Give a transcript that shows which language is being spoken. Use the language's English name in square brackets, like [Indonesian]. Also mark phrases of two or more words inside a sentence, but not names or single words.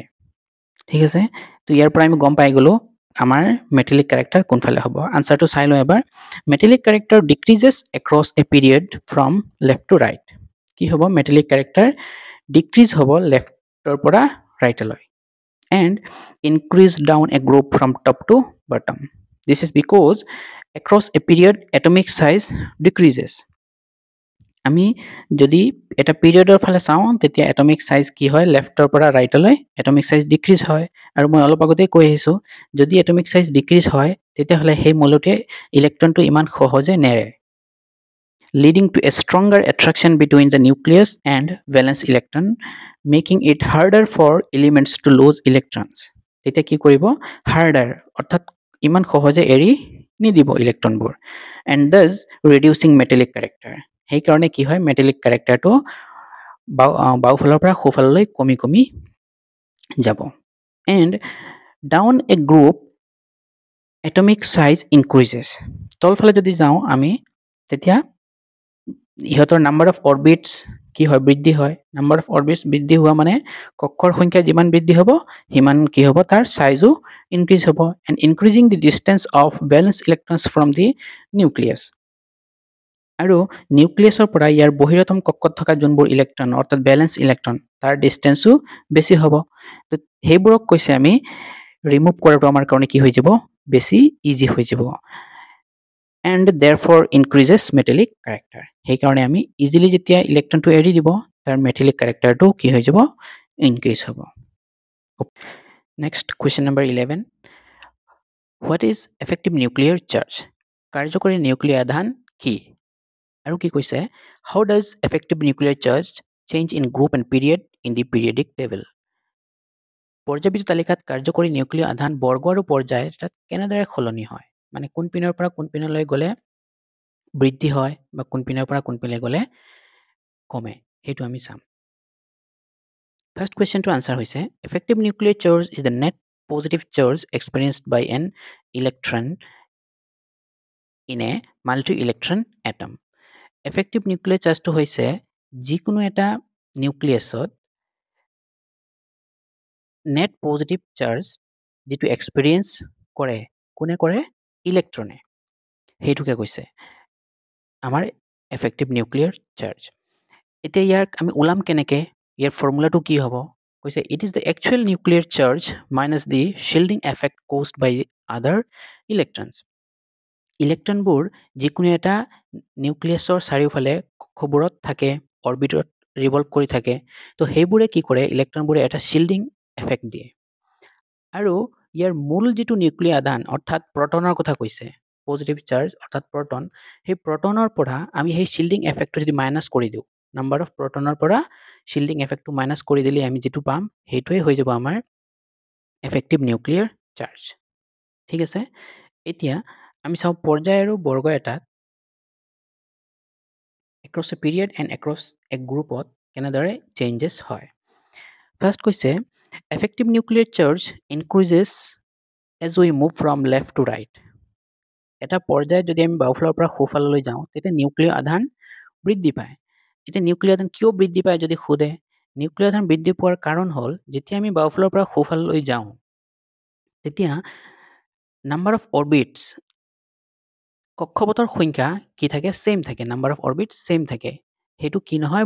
[Assamese] ঠিক আছে, তো ইয়াৰ পৰা আমি গম পাই গ'লোঁ আমাৰ [English] metallic character [Assamese] কোনফালে হ'ব। আনসাৰটো চাই লওঁ এবাৰ। [English] metallic character decreases across a period from left to right. [Assamese] কি হ'ব, [English] metallic character decrease [Assamese] হ'ব লেফ্টৰ পৰা ৰাইটলৈ, [English] and increase down a group from top to bottom. this is because across a period atomic size decreases. [Assamese] আমি যদি এটা পিৰিয়ডৰ ফালে চাওঁ তেতিয়া [English] atomic size [Assamese] কি হয়, লেফ্টৰ পৰা ৰাইটলৈ [English] atomic size [Assamese] ডিক্ৰিজ হয়। আৰু মই অলপ আগতেই কৈ আহিছোঁ যদি [English] atomic size decrease [Assamese] হয় তেতিয়াহ'লে সেই মৌলটোৱে ইলেক্ট্ৰনটো ইমান সহজে নেৰে। [English] leading to a stronger attraction between the nucleus and valence electron, making it harder for elements to lose electrons. [Assamese] তেতিয়া কি কৰিব harder অৰ্থাৎ ইমান সহজে এৰি নিদিব ইলেক্ট্ৰনবোৰ [English] and thus reducing metallic character. [Assamese] সেইকাৰণে কি হয় [English] metallic characterটো [Assamese] বাওঁফালৰ পৰা সোঁফাললৈ কমি কমি যাব [English] and down a group atomic size increases. [Assamese] তলফালে যদি যাওঁ আমি তেতিয়া ইহঁতৰ [English] number of orbits [Assamese] কি হয় বৃদ্ধি হয় [English] number of orbits [Assamese] বৃদ্ধি হোৱা মানে কক্ষৰ সংখ্যা যিমান বৃদ্ধি হ'ব সিমান কি হ'ব তাৰ সাইজো ইনক্ৰিজ হ'ব [English] and increasing the distance of valence electrons from the nucleus. [Assamese] আৰু নিউক্লিয়াছৰ পৰা ইয়াৰ বহিৰতম কক্ষত থকা যোনবোৰ ইলেক্ট্ৰন অৰ্থাৎ [English] valence electron [Assamese] তাৰ ডিষ্টেন্সো বেছি হ'ব তো সেইবোৰক কৈছে আমি ৰিমুভ কৰাটো আমাৰ কাৰণে কি হৈ যাব বেছি ইজি হৈ যাব [English] and therefore increases metallic character. [Assamese] সেইকাৰণে আমি ইজিলি যেতিয়া ইলেক্ট্ৰনটো এৰি দিব তাৰ [English] metallic characterটো [Assamese] কি হৈ যাব ইনক্ৰিজ হ'ব [English] next question number 11 what is effective nuclear [Assamese] charge কাৰ্যকৰী নিউক্লিয়াৰ আধান কি আৰু কি কৈছে [English] how does effective nuclear charge change in group and period in the periodic table [Assamese] পৰ্যায়বিধ তালিকাত কাৰ্যকৰী নিউক্লিয়াৰ আধান বৰ্গ আৰু পৰ্যায় তাত কেনেদৰে সলনি হয় মানে কোন পিনৰ পৰা কোন পিনলৈ গলে বৃদ্ধি হয় বা কোন পিনৰ পৰা কোন পিনলৈ গলে কমে হেতু আমি চাম [English] first question to answer [Assamese] হৈছে [English] effective nuclear charge is the net positive charge experienced by an electron in a multi-electron atom effective nuclear charge to [Assamese] হৈছে যিকোনো এটা নিউক্লিয়াছত [English] net positive charge [Assamese] যেটো experience কৰে কোনে কৰে ইলেক্ট্ৰনে হেতুকে কৈছে আমাৰ [English] effective nuclear charge [Assamese] এতিয়া ইয়াক আমি উলাম কেনেকে ইয়াৰ ফৰ্মুলাটো কি হ'ব কৈছে [English] it is the actual nuclear charge minus the shielding effect caused by other electrons [Assamese] ইলেক্ট্ৰনবোৰ যিকোনো এটা নিউক্লিয়াছৰ চাৰিওফালে কক্ষবোৰত থাকে অৰবিটত ৰিভলভ কৰি থাকে তো সেইবোৰে কি কৰে ইলেক্ট্ৰনবোৰে এটা [English] shielding effect [Assamese] দিয়ে আৰু ইয়াৰ মূল যেটো নিউক্লিয়াৰ আধান অৰ্থাৎ প্ৰটনৰ কথা কৈছে [English] positive charge [Assamese] অৰ্থাৎ প্ৰটন সেই প্ৰটনৰ পৰা আমি সেই [English] shielding effect [Assamese] যদি মাইনাস কৰি দিও [English] number of proton [Assamese] পৰা [English] shielding effect [Assamese] মাইনাস কৰি দিলে আমি যেটো পাম হেইটোই হৈ যাব আমাৰ [English] effective nuclear charge [Assamese] ঠিক আছে এতিয়া আমি চাও পৰ্যায় আৰু বৰ্গ এটাত [English] across a period and across a group কেনেদৰে changes হয় first কৈছে effective nuclear charge increases as we move from left to right [Assamese] এটা পৰ্যায় যদি আমি বাওফালৰ পৰা সোঁফাললৈ যাওঁ তেতিয়া নিউক্লিয়াৰ আধান বৃদ্ধি পায় এতিয়া নিউক্লিয়াৰ আধান কিয় বৃদ্ধি পায় যদি খুদে নিউক্লিয়াৰ আধান বৃদ্ধি পোৱাৰ কাৰণ হল যেতিয়া আমি বাওফালৰ পৰা সোঁফাললৈ যাওঁ তেতিয়া [English] number of orbits [Assamese] কক্ষপথৰ সংখ্যা কি থাকে সেম থাকে [English] number of orbits [Assamese] সেম থাকে হেতু কি নহয়